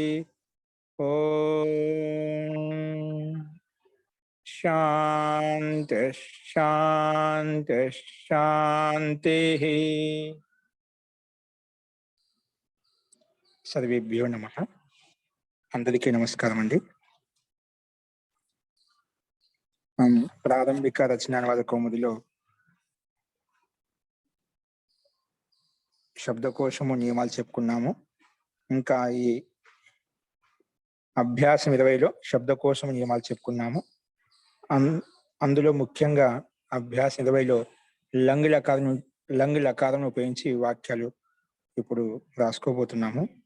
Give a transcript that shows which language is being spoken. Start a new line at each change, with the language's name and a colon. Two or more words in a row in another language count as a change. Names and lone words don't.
Sanskrit: ओम शांति शांति शांति। सर्वेभ्यो नमः।
Telugu: అందరికీ నమస్కారం అండీ. ప్రారంభిక రచనానువాద కౌముదిలో శబ్దకోశము నియమాలు చెప్పుకున్నాము. ఇంకా ఈ అభ్యాసం 20లో శబ్దకోశము నియమాలు చెప్పుకున్నాము. అందులో ముఖ్యంగా అభ్యాసం 20లో లంగ్ లకారం ఉపయోగించి వాక్యాలు ఇప్పుడు రాసుకోబోతున్నాము.